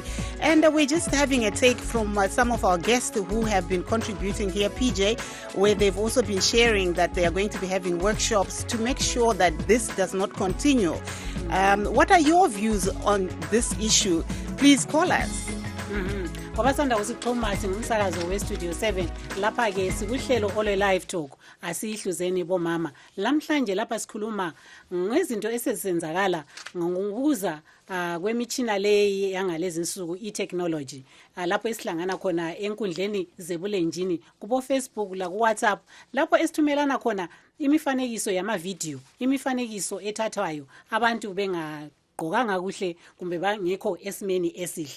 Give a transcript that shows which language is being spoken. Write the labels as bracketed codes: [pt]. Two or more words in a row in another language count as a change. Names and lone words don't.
[en] And we're just having a take from some of our guests who have been contributing here, PJ, where they've also been sharing that they are going to be having workshops to make sure that this does not continue. What are your views on this issue? Please call us. [nd] Kwabasanda usixhuma singumsakazo we-Studio 7 lapha ke sikuhlelo ole [en] live talk [nd] asihluzeni bomama. Lamhlanje lapha sikhuluma ngezinto esezenzakala ngokuza kwemitshina leyi yangalezi insuku i-technology lapho esihlangana khona enkundleni zebulenjini kubo Facebook la ku WhatsApp lapho esithumelana khona imifanekiso yama-video, imifanekiso ethathwayo abantu gqokanga kuhle kumbe bangekho esimeni esihle.